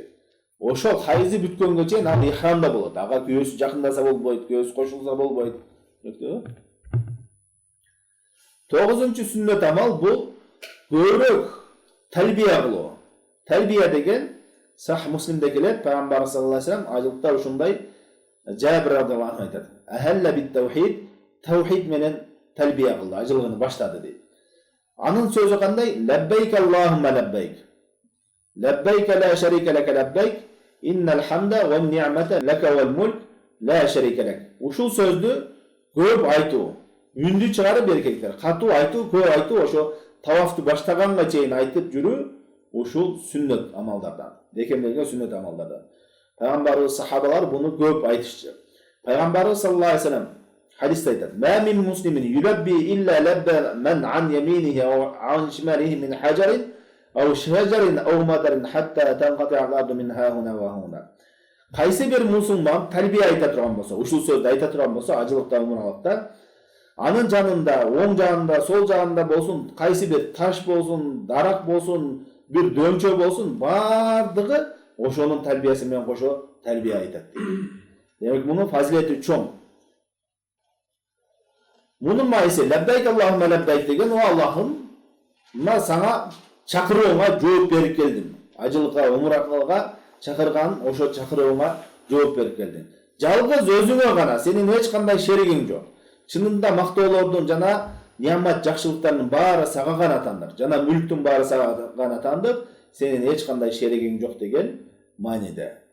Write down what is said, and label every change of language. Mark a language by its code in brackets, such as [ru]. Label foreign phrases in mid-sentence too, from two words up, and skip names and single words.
[ky] Ошол хайызы бүткөнгө чейин ал ихрамда болот. Ага күйөөсү жакындаса болбойт, күйөөсү кошулса болбойт. Түшүндүңбү? 9-чу сүннөт амал бул көбүрөөк талбия кылуу. Талбия деген Сах Муслимде келет, Пайгамбар [ar] صلى الله عليه وسلم [ky] ажылыкта ушундай Жабир [ar] رضي الله عنه [ky] айтат. [ar] أهل بالتوحيد, [ky] таухид менен талбия кылды, ажылыгын баштады дейт. Анын сөзү кандай? [ar] لبيك اللهم لبيك. لبيك لا شريك لك لبيك، إن الحمد والنعمة لك والملك لا شريك لك. [ky] Ушул сөздү көп айтуу, үндү чыгарып эркектер, катуу айтуу, көп айтуу, ошо тавафты баштаганга чейин айтып жүрүү, ушул сүннөт амалдардан, бекемделген сүннөт амалдардан. Пайгамбарыбыз сахабалар буну көп айтышчы. Пайгамбарыбыз [ar] صلى الله عليه وسلم [ky] хадисте айтат: [ar] "ما من مسلم يلبي إلا لبى من عن يمينه وعن شماله من حجر أو شجر أو مدر حتى تنقطع الأرض من هاهنا وهاهنا." [ky] Кайсы бир мусулман талбия айта турган болсо, ушул сөздү айта турган болсо, ажылыкта, умралыкта, анын жанында, оң жагында, сол жагында болсун, кайсы бир таш болсун, дарак болсун, бир дөмчө болсун, бардыгы ошонун талбиясы менен кошо талбия айтат. Демек мунун фазилети чоң. Мунун майсы [ar] لبيك اللهم لبيك [ky] деген, о Аллахым, мына сага чакырууңа жооп берип келдим. Ажылыкка, умрага чакырган ошо чакырууңа жооп берип келдим. Жалгыз өзүңө гана, сенин эч кандай шеригиң жок. Чынында мактоолордун жана nimet жакшылыктардын баары сага гана тандык, жана мүлктүн баары сага гана тандык, сенин эч кандай шеригиң жок деген мааниде.